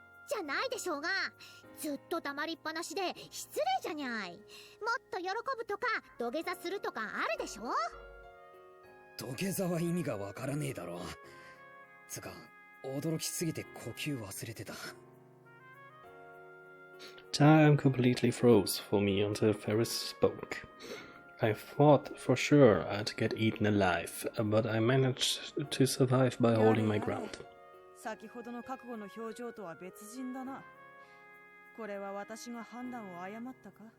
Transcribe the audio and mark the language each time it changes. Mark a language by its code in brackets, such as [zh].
[ja] じゃないでしょうが。ずっと黙りっぱなしで失礼じゃにゃい。もっと喜ぶとか土下座するとかあるでしょ。土下座は意味がわからねえだろ。つか、驚きすぎて呼吸忘れてた。 [en] Time completely froze for me until Ferris spoke. I thought for sure I'd get eaten alive, but I managed to survive by holding my ground. [ja] 先ほどの覚悟の表情とは別人だな。これは私が判断を誤ったか？